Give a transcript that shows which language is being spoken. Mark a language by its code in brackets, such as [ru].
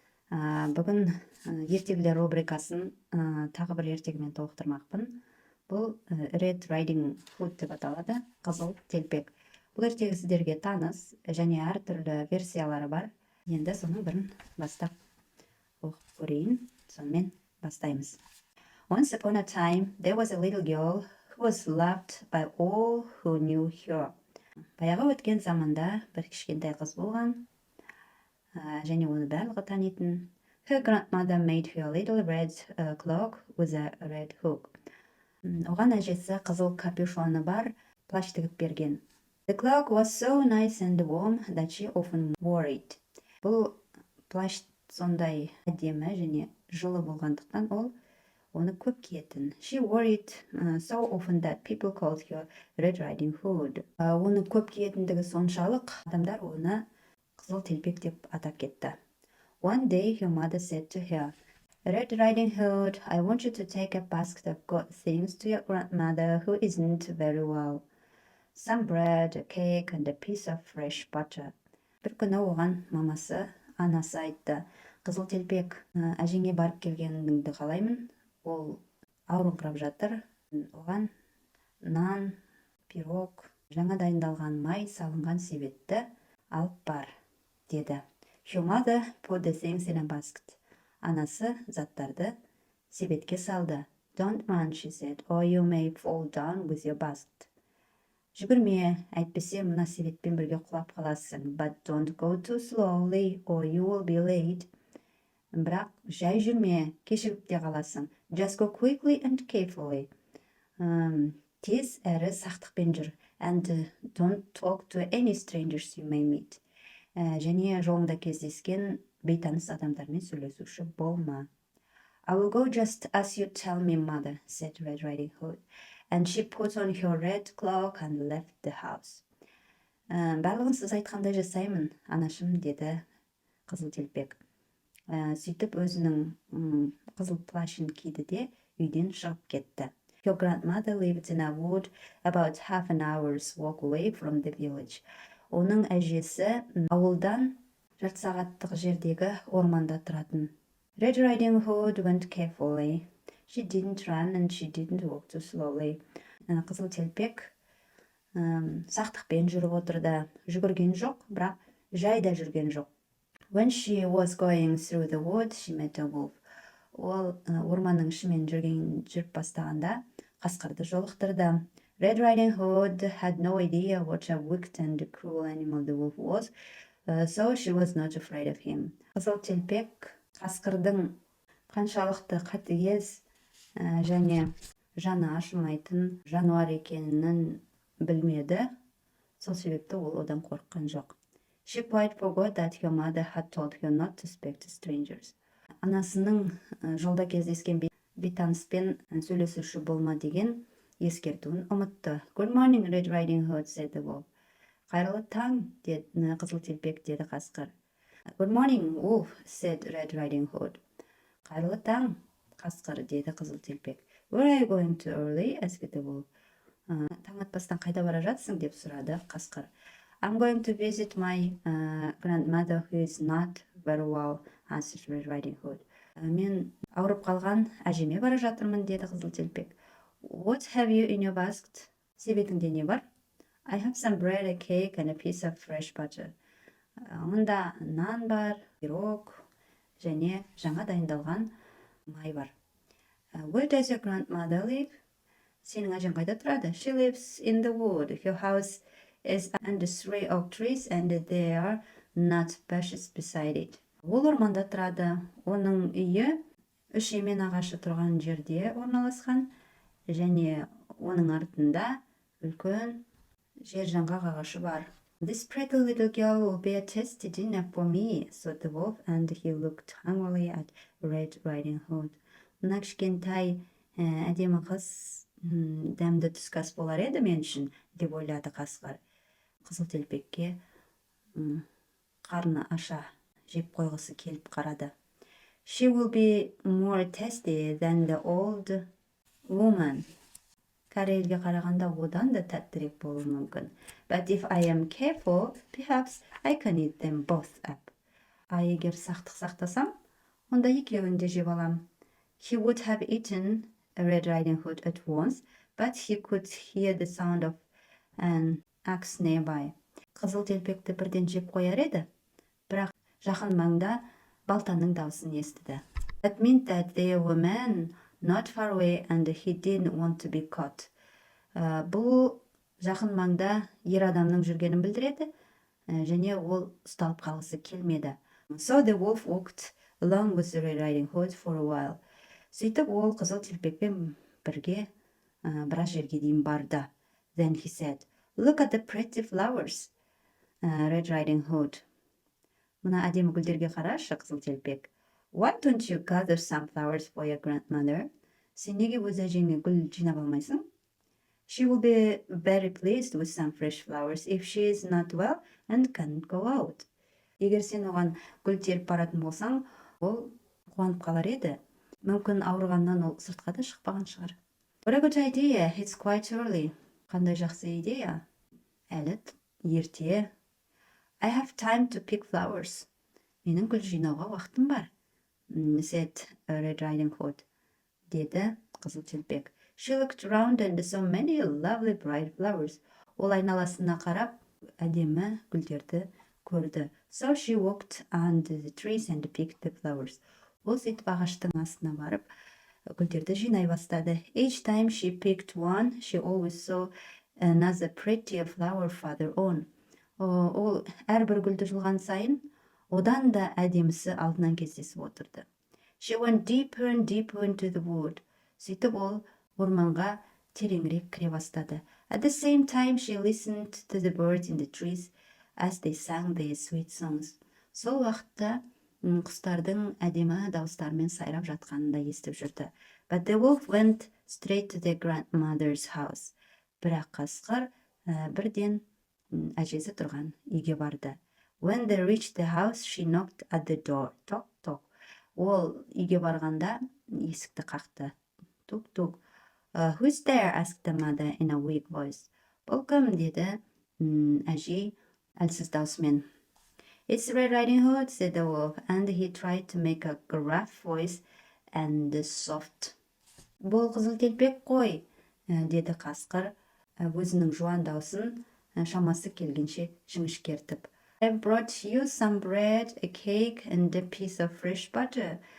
[kk] Бүгін ертегілер рубрикасын тағы бір ертегімен толықтырмақпын. Бұл Red Riding Hood деп аталады, қызыл телпек. Бұл ертегі сіздерге таныс және әртүрлі версиялары бар. Енді соның бірін бастап оқып көрейін. Сонымен бастаймыз. [en] Once upon a time, there was a little girl who was loved by all who knew her. [kk] Баяғы өткен заманда бір кішкентай қыз болған, және оны барлығы танитын. [en] Her grandmother made her a little red cloak with a red hook. [kk] Оған әжесі қызыл капюшоны бар плащ тігіп берген. [en] The cloak was so nice and warm that she often wore it. [kk] Бұл плащ сондай әдемі және жылы болғандықтан ол оны көп киетін. [en] She wore it so often that people called her Red Riding Hood. [kk] Оны көп киетіндігі соншалық, адамдар оны қызыл телпек деп атап кетті. [en] One day her mother said to her, Red Riding Hood, I want you to take a basket of good things to your grandmother who isn't very well. Some bread, a cake, and a piece of fresh butter. [kk] Бір күні оған анасы айтты, қызыл телпек, әжеңе барып келгеніңді қалаймын. Ол ауырыңқырап жатыр. Оған нан, пирог, жаңа дайындалған май салынған себетті алып бар, деді. [en] Her mother put the things in a basket. [kk] Анасы заттарды себетке салды. [en] Don't run, she said, or you may fall down with your basket. [kk] Жүгірме, әйтпесе мына себетпен бірге құлап қаласың. [en] But don't go too slowly, or you will be late. [kk] Бірақ жай жүрме, кешігіп те қаласың. [en] Just go quickly and carefully. [kk] Тез әрі сақтықпен жүр. [en] And don't talk to any strangers you may meet. [kk] Және жолыңда кездескен бейтаныс адамдармен сөйлесуші болма. [en] I will go just as you tell me, mother, said Red Riding Hood. And she put on her red cloak and left the house. [kk] Барлығын сіз айтқандай жасаймын, анашым, деді қызыл телпек. Сөйтіп өзінің қызыл плащын киді де үйден шығып кетті. [en] Your grandmother lived in a wood about half an hour's walk away from the village. [kk] Оның әжесі ауылдан жарты сағаттық жердегі орманда тұратын. [en] Red Riding Hood went carefully. She didn't run and she didn't walk too slowly. [kk] Қызыл телпек сақтықпен жүріп отырды. Жүгірген жоқ, бірақ жайда жүрген жоқ. [en] When she was going through the wood, she met a wolf. [kk] Ол орманның ішімен жүріп бастағанда қасқырды жолықтырды. [en] Red Riding Hood had no idea what a wicked and cruel animal the wolf was, so she was not afraid of him. [kk] Қызыл телпек қасқырдың қаншалықты қатыгез және жаны ашымайтын жануар екенін білмеді. Сол себепті ол одан қорыққан жоқ. [en] She quite forgot that her mother had told her not to speak to strangers. [kk] Анасының жолда кездескен бейтаныспен сөйлесуші болма деген ескертуін ұмытты. [en] Good morning, Red Riding Hood, said the wolf. [kk] Қайырлы таң, деді қызыл телпек, деді қасқыр. [en] Good morning, wolf, said Red Riding Hood. [kk] Қайырлы таң, қасқыр, деді қызыл телпек. [en] Where are you going to early? Asked the wolf. [kk] Таң атпастан қайда бара жатсың, деп сұрады қасқыр. [en] I'm going to visit my grandmother who is not very well, answered Red Riding Hood. [kk] Мен ауырып қалған әжеме бара жатырмын, деді қызыл телпек. [en] What have you in your basket? [kk] Себетіңде не бар? [en] I have some bread, a cake, and a piece of fresh butter. [kk] Онда нан бар, пирог және жаңа дайындалған май бар. [en] Where does your grandmother live? [kk] Сенің әжең қайда тұрады? [en] She lives in the wood. Her house is under 3 oak trees and there are nut bushes beside it. [kk] Ол орманда тұрады. Оның үйі 3 емен ағашы тұрған жерде орналасқан және оның артында үлкен жер жаңғақ ағашы бар. [en] This pretty little girl will be a tasty dinner for me, said the wolf, and he looked hungrily at Red Riding Hood. [kk] Мына кішкентай әдемі қыз дәмді түскі ас болар еді мен үшін, деп ойлады қасқыр. Қызыл телпекке қарны аша жеп қойғысы келіп қарады. [en] She will be more tasty than the old woman. [kk] Корейлге қарағанда одан да тәттірек болуы мүмкін. [en] But if I am careful, perhaps I can eat them both up. [kk] Егер сақтық сақтасам, онда екеуін де жеп алам. [en] He would have eaten a Red Riding Hood at once, but he could hear the sound of an axe nearby. [kk] Қызыл телпекті бірден жеп қояр еді, бірақ жақын маңда балтаның даусын естіді. [en] That meant that there were men not far away and he didn't want to be caught. [kk] Бұл жақын маңда ер адамның жүргенін білдіреді, және ол ұсталып қалғысы келмеді. [en] So the wolf walked along with the Red Riding Hood for a while. [kk] Сөйтіп ол қызыл телпекпен бірге біраз жерге дейін барды. [en] Then he said, look at the pretty flowers, Red Riding Hood. [kk] Мына әдемі гүлдерге қарашы, қызыл телпек. [en] Why don't you gather some flowers for your grandmother? [kk] Сен неге өз әжеңе гүл жинап алмайсың? [en] She will be very pleased with some fresh flowers if she is not well and can't go out. [kk] Егер сен оған гүл теріп баратын болсаң, ол қуанып қалар еді. Мүмкін ауырғаннан ол сыртқа да шықпаған шығар. [en] What a good idea, it's quite early. [kk] Қандай жақсы идея. Әлі ерте. [en] I have time to pick flowers. [kk] Менің гүл жинауға уақытым бар. [en] Said Red Riding Hood. [kk] Деді қызыл телпек. [en] She looked around and saw many lovely bright flowers. [kk] Ол айналасына қарап, әдемі гүлдерді көрді. [en] So she walked under the trees and picked the flowers. [kk] Ол сөйтіп ағаштың астына барып, гүлдерді жинай бастады. [en] Each time she picked one, she always saw another prettier flower farther on. [kk] Ол әрбір гүлді жұлған сайын, одан да әдемісі алдынан кездесіп отырды. [en] She went deeper and deeper into the wood. [kk] Сөйтіп ол орманға тереңірек кіре бастады. [en] At the same time, she listened to the birds in the trees as they sang their sweet songs. [kk] Сол уақытта құстардың әдемі дауыстарымен сайрап жатқанын да естіп жүрді. [en] But the wolf went straight to their grandmother's house. [kk] Бірақ қасқыр бірден әжесі тұрған үйге барды. [en] When they reached the house, she knocked at the door. Toc, toc. [kk] Ол үйге барғанда есікті қақты. [en] Тук, тук. Who's there? Asked the mother in a weak voice. [kk] Бұл кім? Деді әжей әлсіз даусымен. [en] It's Red Riding Hood, said the wolf, and he tried to make a gruff voice and soft. [kk] Бұл қызыл телпек қой, деді қасқыр, өзінің жуан даусын шамасы келгенше жіңішкертіп. [en] I've brought you some bread, a cake, and a piece of fresh butter.